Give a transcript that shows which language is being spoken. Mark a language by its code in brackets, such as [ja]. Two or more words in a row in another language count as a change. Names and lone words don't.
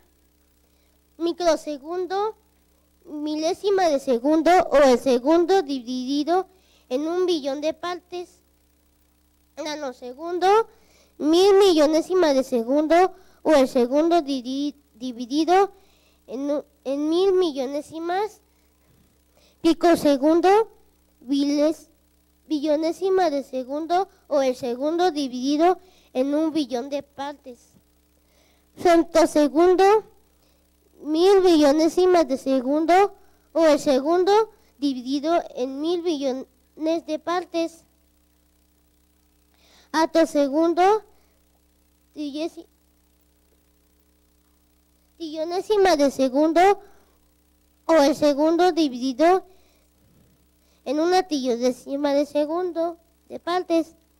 [es] Microsegundo, milésima de segundo o el segundo dividido en 1 billón de partes. Nanosegundo, 1000 millonésima de segundo o el segundo dividido en 1000 millonésimas. Picosegundo, billonésima de segundo o el segundo dividido en 1 billón de partes. Femtosegundo, 1000 billonésimas de segundo o el segundo dividido en 1000 billones de partes. Atosegundo, trillonésima de segundo o el segundo dividido en 1 trillonésima de segundo de partes.